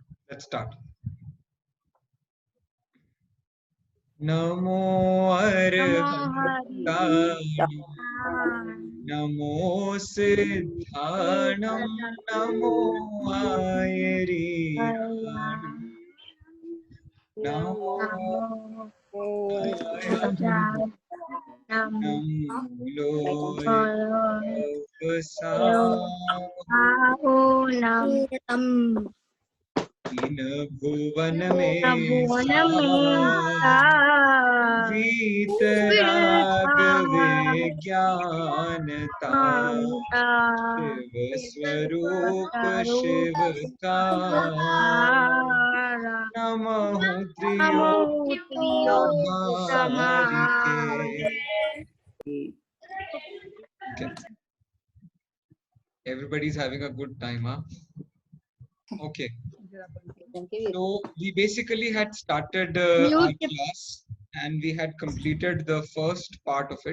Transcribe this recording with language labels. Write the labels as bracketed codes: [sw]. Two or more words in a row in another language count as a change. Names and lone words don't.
[en] Let's start. [pra] णमो अरहंताणं, णमो सिद्धाणं, णमो आयरियाणं, णमो आयं, णमो लोयं, [hi] तीन भुवन में वीतराग विज्ञानता शिव स्वरूप शिव का नमः त्रियोगधारी के. [en] Okay. Everybody's having a good time, huh? Okay. So we basically had started our class and we had completed the first part of it.